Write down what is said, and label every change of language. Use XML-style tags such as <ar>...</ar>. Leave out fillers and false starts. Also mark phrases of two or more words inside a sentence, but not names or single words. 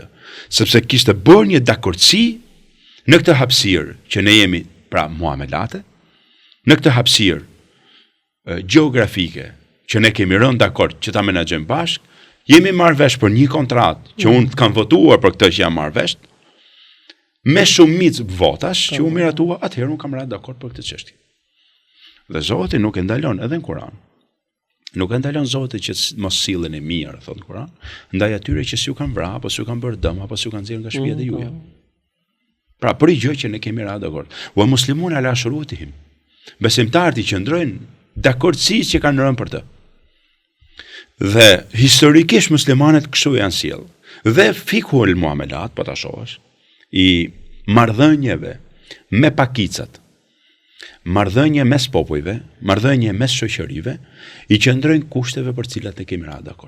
<sq>Sepse kishte bërë një dakordsi në këtë hapësirë që ne jemi pra muamelate, në këtë hapësirë gjeografike që ne kemi rënë dakord që ta menaxhojmë bashkë, jemi marrë vesh për një kontratë që unë kam votuar për këtë që jam marrë vesh, me shumicë votash që u miratua, atëherë unë kam rënë dakord për këtë çështje. Dhe Zoti nuk e ndalon edhe në Kur'an. Nuk e ndalon Zoti që mos sillen e mirë, thot në Kur'an, ndaj atyre që s'ju kanë vrarë, apo s'ju kanë bërë dëm, apo s'ju kanë nxjerrë nga shtëpia e juaja. Pra për gjë që ne kemi rënë dakord.</sq> <ar>ومسلمون على شروطهم.</ar> <sq>Besimtarët i qëndrojnë dakordësisë që kanë rënë për të. Dhe historikisht muslimanët kështu janë sjell. Dhe</sq> <ar>فقه المعاملات,</ar> <sq>po ta shohësh, i marrëdhënieve me pakicat, marrëdhënie mes popujve, marrëdhënie mes shoqërive, i qëndrojnë kushteve për cilat ne kemi rënë dakord.</sq>